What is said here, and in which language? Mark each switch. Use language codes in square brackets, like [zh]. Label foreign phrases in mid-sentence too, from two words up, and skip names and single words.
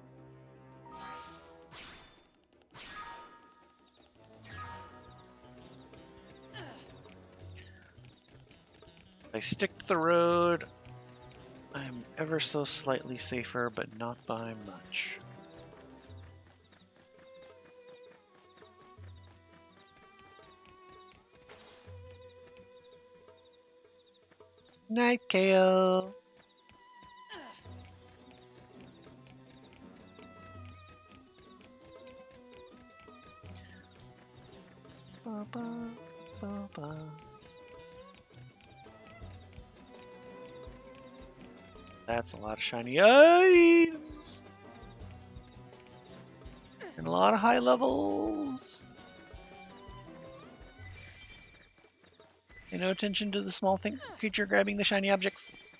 [en] If I stick to the road, I'm ever so slightly safer, but not by much. Night, KO. Ba, ba, ba, ba. That's a lot of shiny items. And a lot of high levels. Pay no attention to the small creature grabbing the shiny objects.